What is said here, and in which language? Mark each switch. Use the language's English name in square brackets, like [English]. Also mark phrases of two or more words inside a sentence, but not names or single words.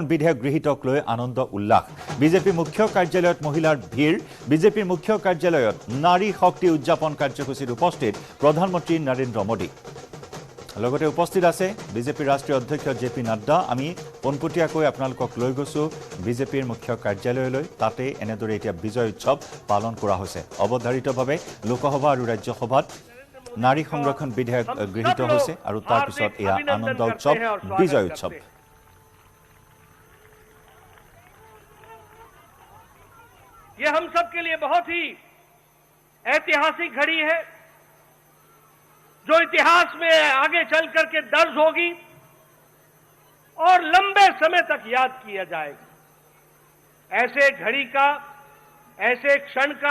[Assamese] বিধেয়ক গৃহীতক লৈ আনন্দ উল্লাস বিজেপি মুখ্য কাৰ্যালয়ত মহিলাৰ ভিৰ বিজেপিৰ মুখ্য কাৰ্যালয়ত নাৰী শক্তি উদযাপন কাৰ্যসূচীত উপস্থিত প্ৰধানমন্ত্ৰী নৰেন্দ্ৰ মোদী লগতে উপস্থিত আছে বিজেপিৰ ৰাষ্ট্ৰীয় অধ্যক্ষ জেপি নাড্ডা আমি পনপটীয়াকৈ আপোনালোকক লৈ গৈছো বিজেপিৰ মুখ্য কাৰ্যালয়লৈ তাতে এনেদৰে এতিয়া বিজয় উৎসৱ পালন কৰা হৈছে অৱধাৰিতভাৱে লোকসভা আৰু ৰাজ্যসভাত নাৰী সংৰক্ষণ বিধেয়ক গৃহীত হৈছে আৰু তাৰ পিছত এয়া আনন্দ উৎসৱ বিজয় উৎসৱ [Hindi] ये हम सब के लिए बहुत ही ऐतिहासिक घड़ी है जो इतिहास में आगे चल करके दर्ज होगी और लंबे समय तक याद किया जाएगा ऐसे घड़ी का ऐसे क्षण का